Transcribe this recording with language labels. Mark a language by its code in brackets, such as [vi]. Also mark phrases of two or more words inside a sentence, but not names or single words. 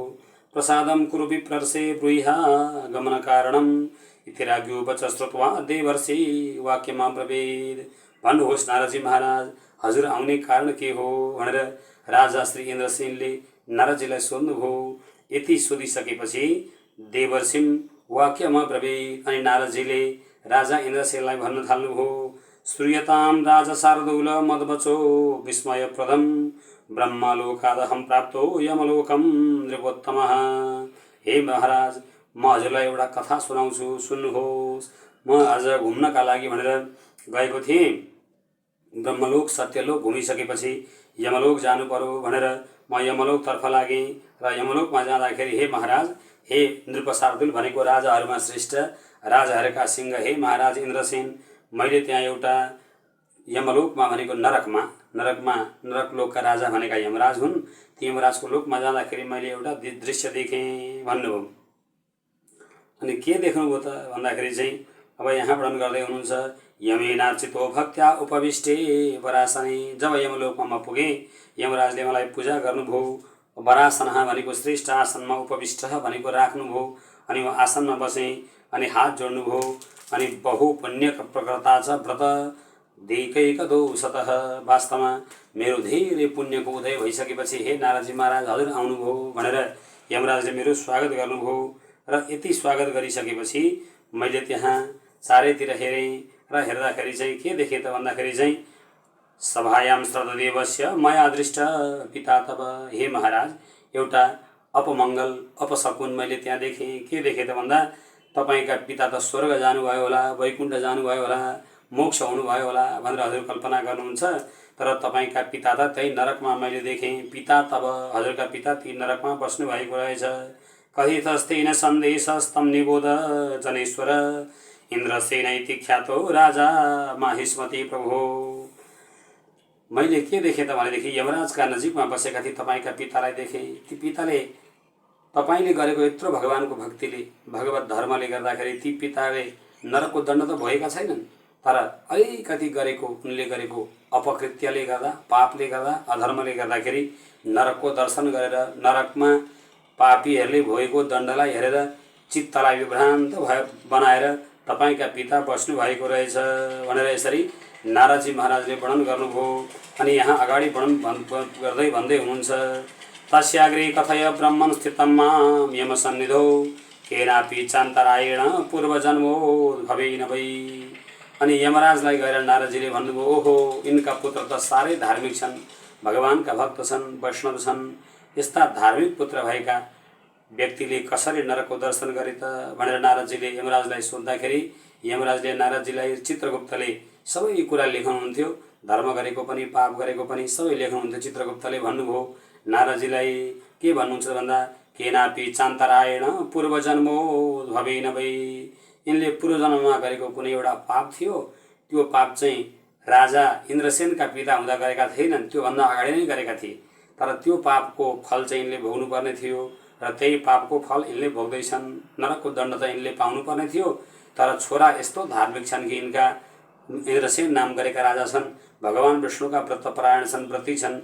[sa] प्रसादम कुरु विप्रर्षे ब्रूहा गमन कारणम इति राज्ञो वच श्रुत्वा देवर्षि वाक्यमा ब्रवीद। [ne] भन्नुहोस् नारदजी महाराज, हजुर आउने कारण के हो भनेर राजा श्री इन्द्रसेनले नारदजीलाई सोध्नुभयो। यति सोधिसकेपछि [sa] देवर्षिम वाक्यमा ब्रवीद। [ne] अनि नारदजीले राजा इन्द्रसेनलाई भन्न थाल्नुभयो, [sa] श्रूयताम राजा शार्दूल मदवचो विस्मयप्रदम ब्रह्मलोकादहं प्राप्तो यमलोकम नृपोत्तमः। [ne] हे महाराज, म हजुरलाई एउटा कथा सुनाउँछु, सुन्नुहोस्। म आज घुम्नका लागि भनेर गएको थिएँ। ब्रह्मलोक सत्यलोक घुमिसकेपछि यमलोक जानु पर्यो भनेर म यमलोकतर्फ लागेँ र यमलोकमा जाँदाखेरि हे महाराज, हे नृप शार्दूल भनेको राजाहरूमा श्रेष्ठ, राजाहरूका सिंह हे महाराज इन्द्रसेन, मैले त्यहाँ एउटा यमलोकमा भनेको नरकलोकका राजा भनेका यमराज हुन्, ती यमराजको लोकमा जाँदाखेरि मैले एउटा दृश्य देखेँ भन्नुभयो। अनि के देख्नुभयो त भन्दाखेरि चाहिँ अब यहाँ वर्णन गर्दै हुनुहुन्छ, [sa] यमेनार्चितो भक्त्या उपविष्टे वरासने। [ne] जब यमलोकमा म पुगेँ, यमराजले मलाई पूजा गर्नुभयो। वरासनः भनेको श्रेष्ठ आसनमा उपविष्ट भनेको राख्नुभयो। अनि म आसनमा बसेँ अनि हात जोड्नुभयो। [sa] अनि बहु पुण्य प्रकर्ता च व्रत देकैकदोषतः। [ne] वास्तवमा मेरो धेरै पुण्यको उदय भइसकेपछि हे नारदजी महाराज हजुर आउनुभयो भनेर यमराजले मेरो स्वागत गर्नुभयो। र यति स्वागत गरिसकेपछि मैले त्यहाँ चारैतिर हेरेँ र हेर्दाखेरि चाहिँ के देखेँ त भन्दाखेरि चाहिँ [sa] सभायाम श्रद्धदेवस्य मया दृष्ट पिता तब। [ne] हे महाराज, एउटा अपमङ्गल अपशकुन मैले त्यहाँ देखेँ। के देखेँ त भन्दा तपाईँका पिता त स्वर्ग जानुभयो होला, वैकुण्ठ जानुभयो होला, मोक्ष हुनुभयो होला भनेर हजुर कल्पना गर्नुहुन्छ। तर तपाईँका पिता त त्यही नरकमा मैले देखेँ। पिता तब, हजुरका पिता ती नरकमा बस्नु भएको रहेछ। [sa] कथितस्तेन सन्देशस्तं निबोध जनेश्वर इन्द्रसेनैति ख्यातो राजा माहिष्मति प्रभो। [ne] मैले के देखेँ त भनेदेखि यमराजका नजिकमा बसेका थिए तपाईँका पितालाई देखेँ। ती पिताले तपाईँले गरेको यत्रो भगवानको भक्तिले, भगवत धर्मले गर्दाखेरि ती पिताले नरकको दण्ड त भएका छैनन्, तर अलिकति गरेको उनले गरेको अपकृत्यले गर्दा, पापले गर्दा, अधर्मले गर्दाखेरि नरकको दर्शन गरेर नरकमा पापीहरूले भोगेको दण्डलाई हेरेर चित्तलाई विभ्रान्त बनाएर तपाईँका पिता बस्नु भएको रहेछ भनेर यसरी नारदजी महाराजले वर्णन गर्नुभयो। अनि यहाँ अगाडि वर्णन गर्दै भन्दै हुनुहुन्छ, [sa] तस्याग्रे कथय ब्रह्मन् स्थितं मां यमसन्निधौ केनापि चान्तरायण पूर्वजन्मो भवे न वै। [ne] अनि यमराजलाई गएर नारदजीले भन्नुभयो, ओहो यिनका पुत्र त साह्रै धार्मिक छन्, भगवानका भक्त छन्, वैष्णव छन्। यस्ता धार्मिक पुत्र भएका व्यक्तिले कसरी नरकको दर्शन गरे त भनेर नारदजीले यमराजलाई सोद्धाखेरि यमराजले नारदजीलाई चित्रगुप्तले सबै कुरा लेख्नुहुन्थ्यो। धर्म गरेको पनि पाप गरेको पनि सबै लेख्नुहुन्थ्यो। चित्रगुप्तले भन्नुभयो नारदजीलाई के भन्नुहुन्छ भन्दा [sa] केनापि चान्तरायण पूर्वजन्मो भवे न वै। [ne] यिनले पूर्वजन्ममा गरेको कुनै एउटा पाप थियो, त्यो पाप चाहिँ राजा इन्द्रसेनका पिता हुँदा गरेका थिएनन्, त्योभन्दा अगाडि नै गरेका थिए। तर त्यो पापको फल चाहिँ यिनले भोग्नुपर्ने थियो र त्यही पापको फल यिनले भोग्दैछन्। नरकको दण्ड त यिनले पाउनुपर्ने थियो, तर छोरा यस्तो धार्मिक छन् कि यिनका इन्द्रसेन नाम गरेका राजा छन्, भगवान विष्णुका व्रतपरायण छन्, व्रती छन्।